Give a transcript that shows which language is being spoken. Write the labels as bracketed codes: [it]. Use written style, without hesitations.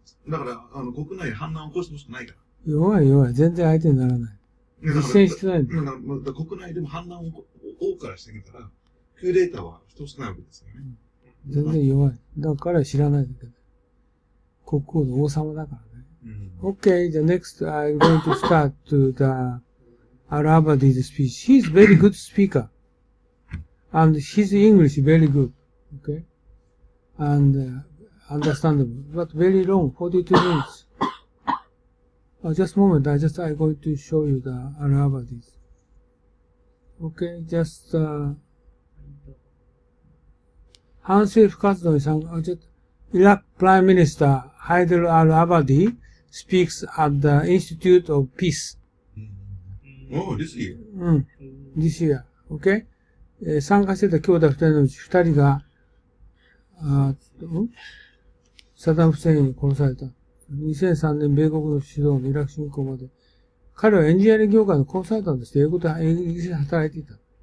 [ja] だから、国内で反乱を起こしてほしくないから。弱い。全然相手にならない。実践してないんだ。国内でも反乱を多くからしてみたら、クーデーターは人少ないわけですよね。全然弱い。だから彼は知らないんだけど。国王の王様だからね。 [en] Okay, the next I'm going to start to the Al-Abadi's speech. He's very good speaker. And his English very good. Okay? And understandable. But very long, 42 minutes. Just a moment, I'm going to show you the Al-Abadi's. Okay, just, [ja] 反政府活動に参加、 [en] Iraq Prime Minister Haider al-Abadi speaks at the Institute of Peace. Oh, this year? This year. Okay? [ja] 参加してた兄弟二人のうち二人が、サダム・フセインに殺された。 2003年米国の主導のイラク侵攻まで。彼はエンジニアリング業界のコンサルタントとして英語で働いていた。